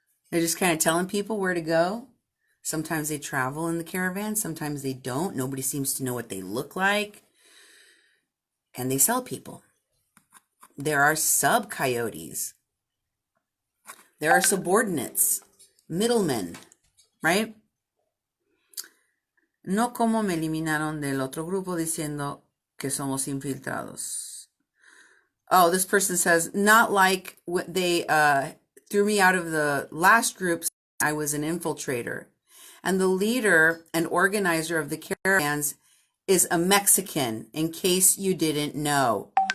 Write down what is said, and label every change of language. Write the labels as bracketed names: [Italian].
[English] They're just kind of telling people where to go. Sometimes they travel in the caravan. Sometimes they don't. Nobody seems to know what they look like. And they sell people. There are sub-coyotes. There are subordinates, middlemen, right? [Spanish] No como me eliminaron del otro grupo diciendo que somos infiltrados. [English] Oh, this person says, not like what they threw me out of the last group. I was an infiltrator. And the leader and organizer of the caravans is a Mexican, in case you didn't know.